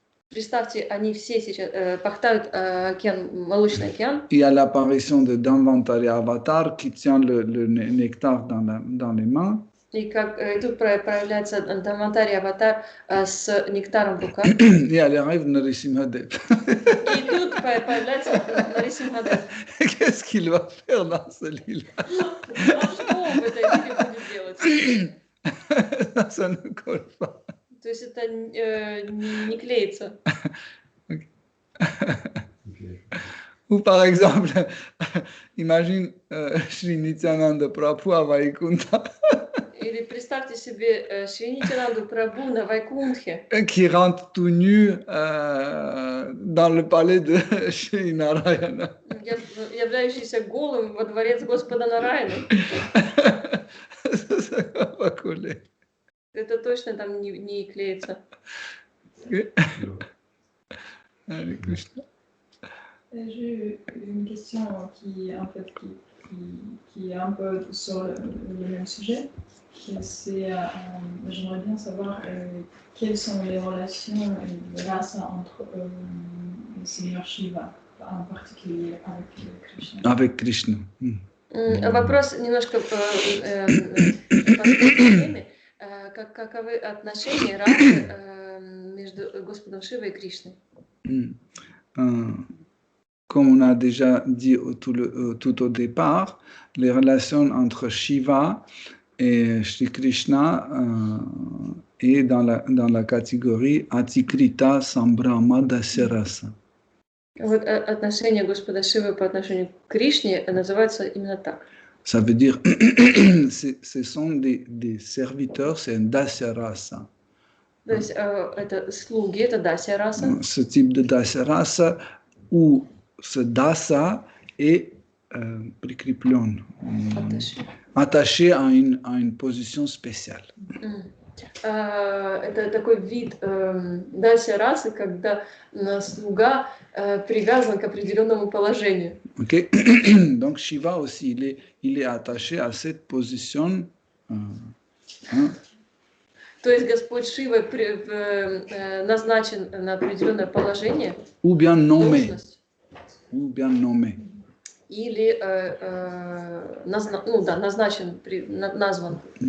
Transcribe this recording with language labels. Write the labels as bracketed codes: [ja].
[ru] Представьте, они все сейчас пахтают океан, молочный океан. [fr] Il y a l'apparition de Dhanvantari Avatar qui tient le nectar dans les mains. [ru] И как тут проявляется Дханвантари Аватар с нектаром в руках. [fr] Et elle arrive Narasimhadev. [ru] И тут появляется Нарисимхадев. [fr] Qu'est-ce qu'il va faire dans ce lit-là? [ru] Что он в этой лиле будет делать? [fr] Ça ne colle pas. [ru] То есть это не клеится. [fr] Ou par exemple, imagine Sri Nityananda Prabhu à Vaikuntha. [ru] Или представьте себе Шринитянанду Прабху на Вайкунтхе, [fr] qui rentre tout nu dans le palais de Shri Narayana. [ru] являющийся голым во дворец Господа Нараяны. [fr] Ça va pas coller. [ru] Это точно там не клеится. [fr] Hare Krishna. J'ai une question qui est un peu sur le même sujet. J'aimerais bien savoir quelles sont les relations de rasa entre le Seigneur Shiva, en particulier avec Krishna. Avec Krishna. [ru] Вопрос немножко по теме. Каковы отношения расы между Господом Шивой и Кришной? [fr] Comme on a déjà dit tout au départ, les relations entre Shiva et Shri Krishna est dans la catégorie Atikrita Sambrahma Dasya-rasa. [ru] Вот отношения Господа Шивы по отношению к Кришне называются именно так. [fr] Ça veut dire, ce sont des serviteurs, c'est un Dasya-rasa. [ru] То есть это слуги, это дасya-раса. [fr] Ce type de Dasya-rasa où ce dasa est [ru] прикреплен, [fr] attaché à une position spéciale. [ru] Это такой вид дасya-расы, когда слуга привязан к определенному положению. Okay? [fr] Donc Shiva aussi, il est attaché à cette position. [ru] То есть Господь Шива назначен на определенное положение, [fr] ou bien nommé, [ru] должность, или назначен, назван.